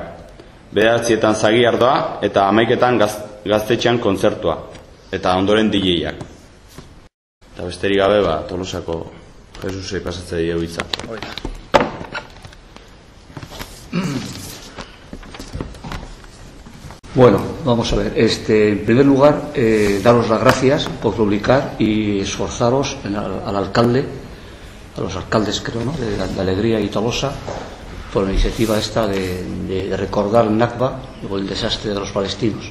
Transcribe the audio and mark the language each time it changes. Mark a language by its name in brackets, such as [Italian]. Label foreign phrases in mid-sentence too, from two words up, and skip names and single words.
[Basque] 9etan zagiardoa eta 11etan gaztetxean kontzertua. Eta ondoren DJak. Eta besterik gabe, Tolosako Jesusei pasatzea dio hitza. [Spanish] Bueno, vamos a ver. En primer lugar, daros las gracias por publicar y esforzaros al alcalde, a los alcaldes, creo, ¿no?, de Alegría y Tolosa, por la iniciativa esta de recordar el Nakba o el desastre de los palestinos.